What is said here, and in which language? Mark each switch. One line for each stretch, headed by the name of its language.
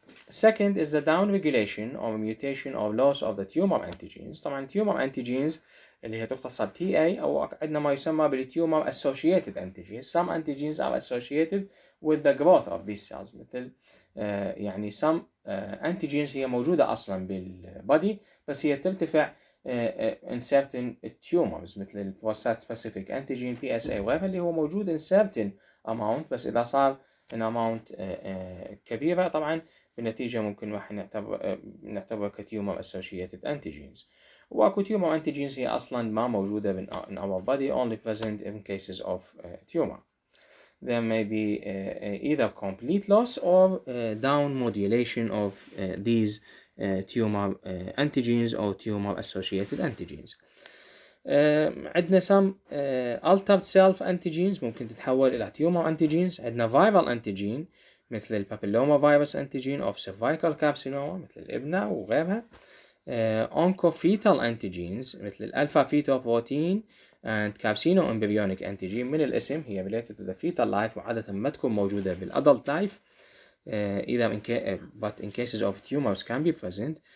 English: Second is the down regulation or mutation or loss of the tumor antigens.
Arabic: طبعا tumor antigens اللي هي تختصر TA أو عندنا ما يسمى بالtumor associated antigens.
English: Some antigens are associated with the growth of these cells
Arabic: مثل يعني some antigens هي موجودة أصلا بالبودي بس هي ترتفع
English: in certain tumors
Arabic: مثل ال prostate specific antigen PSA وغيرها اللي هو موجود
English: in certain amount،
Arabic: بس إذا صار
English: in amount
Arabic: كبيرة طبعا بالنتيجة ممكن واحد نعتبره كتيومر associated antigens. واكو tumor antigens هي أصلا ما موجودة
English: in our body only present in cases of tumor. There may be either complete loss or down modulation of these tumor antigens or tumor associated antigens.
Arabic: عندنا
English: some altered self antigens
Arabic: ممكن تتحول إلى tumor antigens. عندنا viral antigen مثل البابيلوما فيروس
English: antigen of cervical carcinoma
Arabic: مثل الإبنة وغيرها. oncofetal antigens مثل الألفا فيتو بروتين
English: and carcinoembryonic antigen
Arabic: من الاسم هي
English: related to the fetal life
Arabic: وعادة ما تكون موجودة بالadult life
English: either but in cases of tumors can be present.